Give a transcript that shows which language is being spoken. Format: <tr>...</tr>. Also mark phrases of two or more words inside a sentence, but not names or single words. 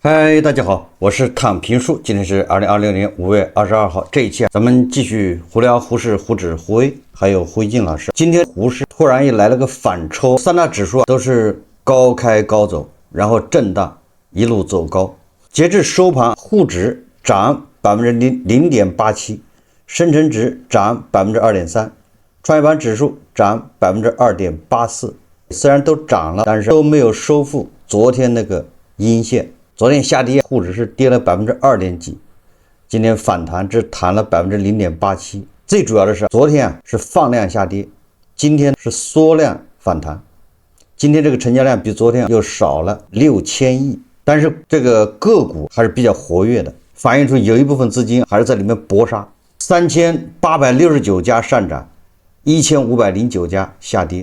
<zh>嗨，大家好，我是躺平叔，今天是2026年5月22号。这一期咱们继續胡聊胡适、胡指、胡威，還有胡一靜老師。今天胡適突然又來了個反抽，三大指數都是高開高走，然後震盪一路走高。截至收盤，滬指漲0.87%，深成指漲2.3%，創業板指數漲2.84%。雖然都漲了，但是都沒有收復昨天那個陰線。昨天下跌，滬指是跌了2.幾，今天反彈只彈了0.87%。最主要的是，昨天是放量下跌，今天是縮量反彈。今天這個成交量比昨天又少了6000億，但是這個個股還是比較活躍的，反映出有一部分資金還是在裡面搏殺。3869家上漲，1509家下跌。</zh>